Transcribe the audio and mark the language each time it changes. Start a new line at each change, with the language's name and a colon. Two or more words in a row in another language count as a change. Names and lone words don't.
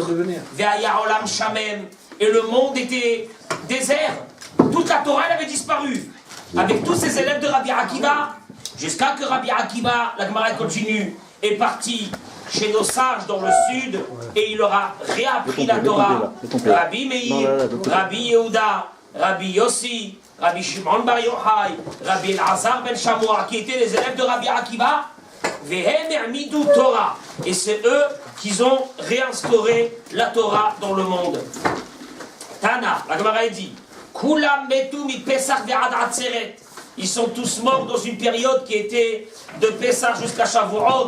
Hebrew: והיה העולם שמם,
French: et le monde était désert. Toute la Torah elle avait disparu. Avec tous ces élèves de Rabbi Akiva, jusqu'à que Rabbi Akiva, la Gemara continue, est parti chez nos sages dans le sud et il leur a réappris la Torah. Rabbi Meir, Rabbi Yehuda, Rabbi Yossi, Rabbi Shimon Bar Yochai, Rabbi Elazar ben Shamoua, qui étaient les élèves de Rabbi Akiva,
Hebrew: והם העמידו תורה.
French: Et c'est eux qui ont réinstauré la Torah dans le monde. Tana, la Gemara dit,
Hebrew: כולם מתו מפסח ועד עצרת.
French: Ils sont tous morts dans une période qui était de Pessah jusqu'à Shavuot.